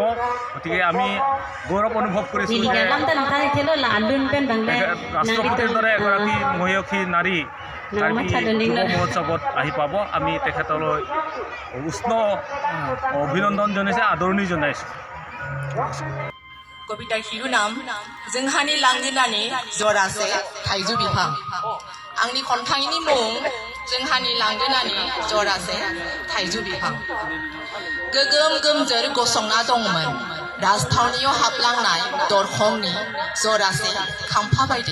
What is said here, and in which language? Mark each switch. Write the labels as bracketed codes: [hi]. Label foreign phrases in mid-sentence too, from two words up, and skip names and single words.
[as] গতিকে আমি গৌৰৱ অনুভৱ কৰিছোঁ যে ৰাষ্ট্ৰপতিৰ দৰে এগৰাকী মহিয়সী নাৰী কাৰ্বি যুৱ মহোৎসৱত আহি পাব। আমি তেখেতলৈ উষ্ণ অভিনন্দন জনাইছোঁ, আদৰণি জনাইছোঁ। [brx] कविता शिरुनाम जोंहानि लांगोनानि जरासे थाइजौ बिफां। आंनि खन्थाइनि मुं जोंहानि लांगोनानि जरासे थाइजौ बिफां। गोगोम गोमजोर गसंना दंमोन राजथावनियाव हाबलांनाय दरखंनि जरासे खाम्फा बायदि।